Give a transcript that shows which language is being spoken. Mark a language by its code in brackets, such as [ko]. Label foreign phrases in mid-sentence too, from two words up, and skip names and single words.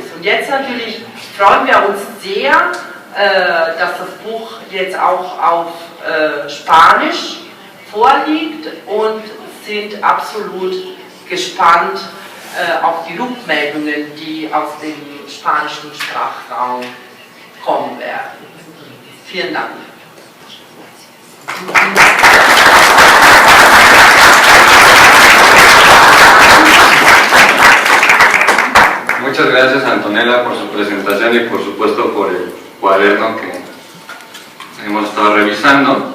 [de] Und jetzt natürlich freuen wir uns sehr, dass das Buch jetzt auch auf Spanisch vorliegt und sind absolut gespannt auf die Rückmeldungen, die aus dem spanischen Sprachraum kommen werden. Vielen Dank. [es] Muchas gracias, Antonella, por su presentación y por supuesto por el cuaderno que hemos estado revisando.